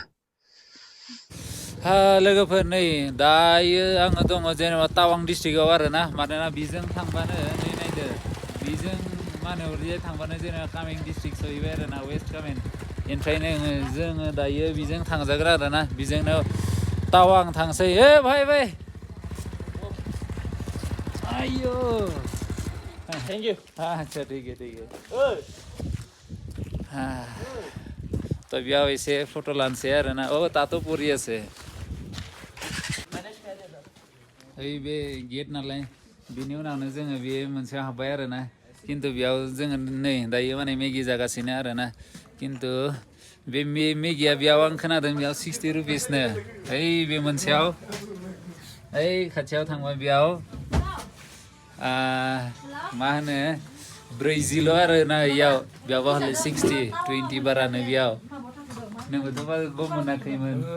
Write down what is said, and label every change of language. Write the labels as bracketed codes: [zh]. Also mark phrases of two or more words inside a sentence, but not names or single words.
[brx] लोगोफोर नै दायो आङो दङ जेनेबा टावां डिस्ट्रिक्टआव आरोना मानोना बेजों थांबानो नै नायदो बेजों मा होनो ओरैजाय थांबानो जेनेबा कामें डिस्ट्रिक्ट सहैबाय आरोना वेस्ट कामें ओमफ्रायनो जोङो दायो बेजों थांजाग्रा आरोना बेजोंनो टावां थांसै भाई आयो [en] thank you [hi] अच्छा ठीक है तो [brx] बेयाव एसे फट' लानोसै आरोना दाथ' बरियासो ओइ बे गेट नालाय बिनि उनावनो जोङो बे मोनसेयाव हाबबाय आरोना खिन्थु बेयाव जोङो नै दायो माने मेगि जागासिनो आरोना खिन्थु बे मेगिया बेयाव आं खोनादों बेयाव 60 रुपिसनो ओइ बे मोनसेयाव ओइ खाथियाव थांबा बेयाव मा होनो 40 आरोना बेयावबा हले 60 20 बारानो बेयाव नोंबोथ' गम मोनाखैमोन